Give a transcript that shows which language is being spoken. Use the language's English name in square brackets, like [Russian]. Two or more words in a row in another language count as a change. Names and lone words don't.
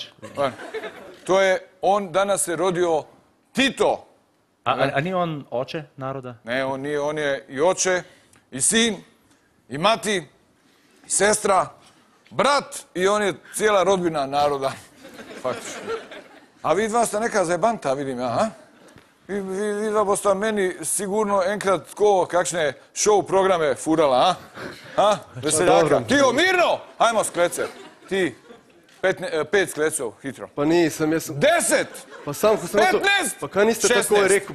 [Croatian] To je, on danas se rodio Tito. A nije on oče naroda? Ne, on nije, on je i oče, i sin, i mati, i sestra, brat, i on je cijela rodbina naroda. Faktično. A vi dva ste neka zajebanta, vidim ja, a? [Slovenian] Vi dva boste meni sigurno enkrat kakšne show programe furala, a? Veseljaka. Tiho, mirno! Hajmo sklece. Ti, 5 sklecov, hitro. [Croatian] Pa nisam, jesam... 10! Pa sam ko sam... 15! [Slovenian] Pa kaj niste tako rekao?